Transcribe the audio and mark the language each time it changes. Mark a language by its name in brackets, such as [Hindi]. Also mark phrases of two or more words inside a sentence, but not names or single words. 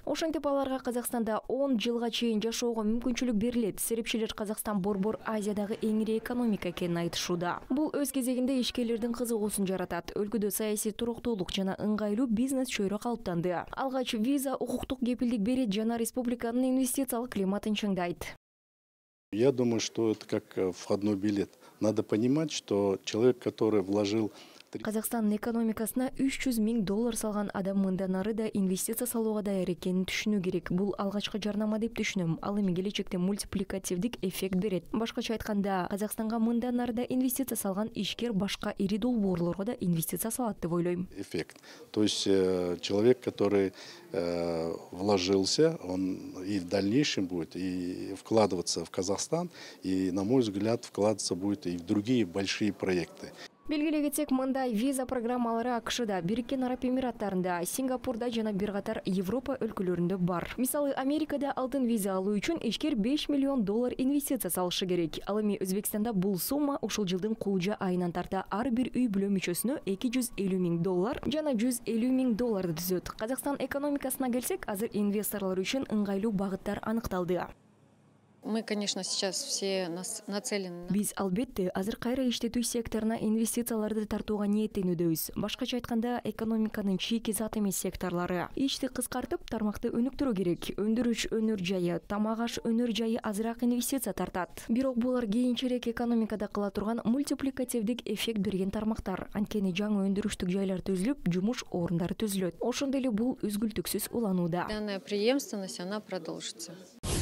[Kyrgyz] Ошентип аларга Казакстанда 10 жылга чейин жашоого мүмкүнчүлүк берилет. Серепчилер Казакстан борбор Азиядагы эң ири экономика экенин айтышууда. Бул өз кезегинде ишкерлердин кызыгуусун жаратат. Өлкөдө саясий туруктуулук жана ыңгайлуу бизнес чөйрө калыптанды. Алгач виза укуктук кепилдик берет жана республиканын инвестициялык климатын чыңдайт. [Russian] Я думаю, что это как входной билет. Надо понимать, что человек, который вложил... [Kyrgyz] Казакстандын экономикасына 300 000 доллар салган адам мындан ары да инвестиция салууга даяр экенин түшүнүү керек. Бул алгачкы жарнама деп түшүнөм. Ал эми келечекте мультипликативдик эффект берет. Башкача айтканда, Казакстанга мындан ары да инвестиция салган ишкер башка ири долбоорлорго да инвестиция салат деп ойлойм. Эффект. [Russian] То есть человек, который вложился, он и в дальнейшем будет и вкладываться в Казахстан, и, на мой взгляд, вкладываться будет и в другие большие проекты. [Kyrgyz] Белгилей кетсек, мындай виза программалары АКШда, Бириккен Араб Эмираттарында, Сингапурда жана бир катар Европа өлкөлөрүндө бар. Мисалы, Америкада алтын виза алуу үчүн ишкер 5 миллион доллар инвестиция салышы керек. Ал эми Өзбекстанда бул сумма ушул жылдын кулжа айынан тарта ар бир үй бүлө мүчөсүнө 250 000 доллар жана 150 000 долларды түзөт. Казакстан экономикасына келсек, азыр инвесторлор үчүн ыңгайлуу багыттар аныкталды. [Russian] Мы, конечно, сейчас все нацелены. [Kyrgyz] Биз албетте азыр кайра иштетүү секторуна инвестицияларды тартууга ниеттенүүдөбүз. Башкача айтканда, экономиканын чийки зат эмес секторлору ишти кыскартып, тармакты өнүктүрүү керек. Өндүрүш өнөр жайы, тамак аш өнөр жайы азыраак инвестиция тартат. Бирок булар кийинчерээк экономикада кыла турган мультипликативдик эффект берген тармактар. Анткени жаңы өндүрүштүк жайлар түзүлүп, жумуш орундары түзүлөт. Ошондой эле бул үзгүлтүксүз уланууда. [Russian] Данная преемственность, она продолжится.